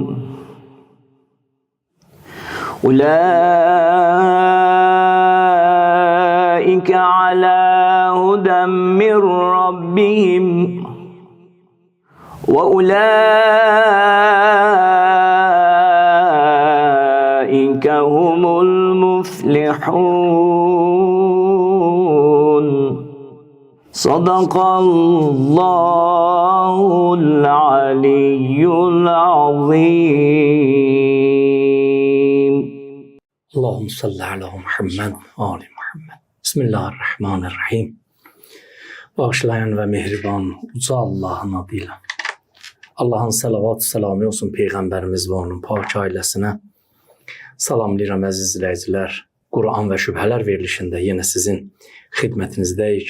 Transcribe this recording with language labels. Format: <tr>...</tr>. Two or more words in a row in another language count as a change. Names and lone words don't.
<ar>أولئك على هدى من ربهم وأولئك هم المفلحون. صدق الله العلي العظيم. اللهم صل على Muhammed Ali Muhammed.</ar> <az>Bismillahirrahmanirrahim. Bağışlayan ve mehriban uca Allah'ın adıyla. Allah'ın salavat selamı olsun Peyğəmbərimiz və onun pak ailəsinə. Salamlayıram əziz izləyicilər. Quran və şübhələr verilişində yenə sizin xidmətinizdəyik.</az>